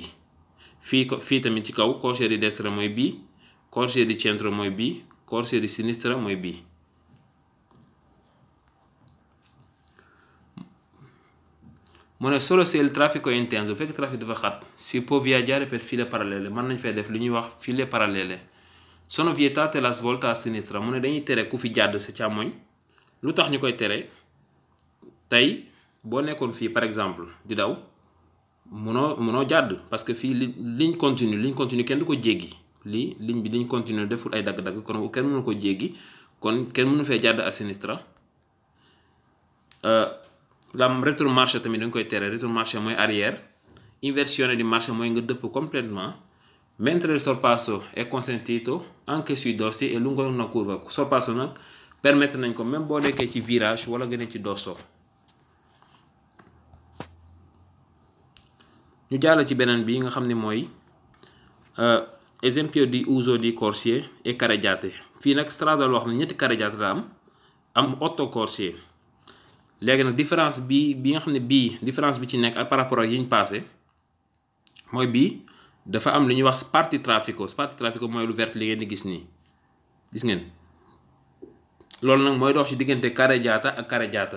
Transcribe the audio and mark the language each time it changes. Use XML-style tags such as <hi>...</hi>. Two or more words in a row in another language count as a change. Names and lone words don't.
<wo>fii tamit ci kaw</wo> <it>corsia di destra</it> <wo>mooy bii,</wo> <it>corsia di centro</it> <wo>mooy bii,</wo> <it>corsia di sinistra</it> <wo>mooy bii. mu ne</wo> <it>solo se il traffico è intenso</it> <wo>bu fekk trafic dafa xat</wo> <it>si può viaggiare per file parallele</it> <wo>mën nañ fay def li ñuy wax</wo> <it>file parallele. Sono vietate la svolta a sinistra</it> <wo>mu ne dañuy tere ku fi jàdd sa càmmoñ. lu tax ñu koy tere tey boo nekkoon fii</wo> <fr>par exemple</fr> <wo>di daw munoo jàdd</wo> <fr>parce que</fr> <wo>fii</wo> <fr>ligne continue</fr> <wo>kenn du ko jéggi lii ligne bi</wo> <fr>ligne continue</fr> <wo>deful ay dagg-dagg kon kenn mënu ko jéggi kon kenn mënu fee jàdd</wo> <it>à sinistra. La retromarcia</it> <wo>tamit dañ koy tere. Retromarcia mooy arrière,</wo> <it>inversione di marcia</it> <wo>mooy nga dëpp complètement.</wo> <it>Mentre il sorpasso è consentito anche sui dossi e lungo una curva.</it> <wo>Sorpasso nag permettre nañ ko même boo nekkee ci virage wala nga ne ci dosso. ñu jàll ci beneen bi nga xam ne mooy</wo> <it>esempio di uso di corsie e carreggiate.</it> <wo>fii nag strada loo xam ne ñetti carreggiate la am 8 corsie. léegi nag différence bi nga xam ne différence bi ci nekk ak</wo> <fr>par rapport</fr> <wo>ak yi ñu passé mooy bii dafa am lu ñuy wax</wo> <it>sparti traffico</it> <wo>mooy lu vert li ngeen di gis nii gis ngeen loolu nag mooy dox ci diggante carreggiata ak carreggiata.</wo>